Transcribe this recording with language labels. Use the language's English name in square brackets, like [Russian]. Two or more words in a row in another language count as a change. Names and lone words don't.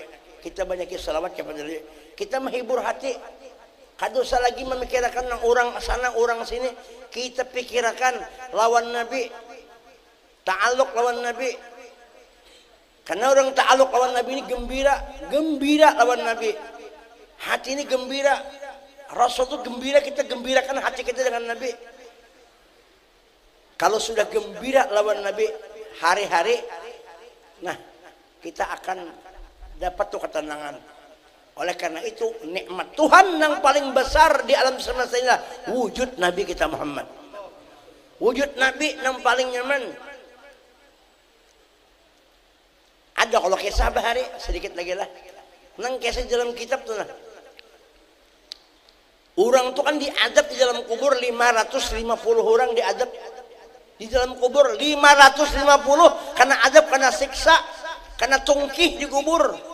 [Banjar] Kita banyaki salawat kepada Nabi. Kita menghibur hati. Kada usah lagi memikirkan orang sana orang sini. Kita pikirkan lawan Nabi. Ta'aluk lawan Nabi. Karena orang ta'aluk lawan Nabi ini gembira, gembira lawan Nabi. Hati ini gembira. Rasul itu gembira, kita gembirakan hati kita dengan Nabi. Kalau sudah gembira lawan Nabi hari-hari, nah kita akan dapat tuh ketenangan. Oleh karena itu nikmat Tuhan yang paling besar di alam semesta ini adalah wujud Nabi kita Muhammad. Wujud Nabi yang paling nyaman. Ada kalau kisah bahari sedikit lagi lah. Nang kisah dalam kitab tuh nah. Orang tuh kan diadab di dalam kubur 550 orang diadab di dalam kubur 550 karena adab, karena siksa, karena tungkih di kubur.